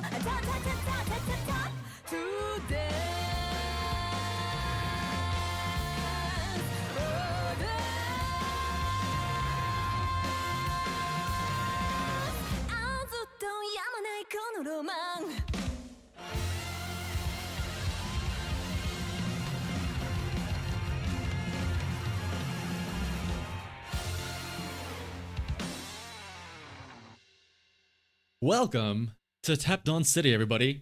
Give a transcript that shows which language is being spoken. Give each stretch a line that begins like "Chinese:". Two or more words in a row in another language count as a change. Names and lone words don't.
English: Ta ta ta ta ta ta ta to dance. Oh, dance.
Japanese: ずっとやまないこのロマン
English: Welcome to Tap Dance City, everybody.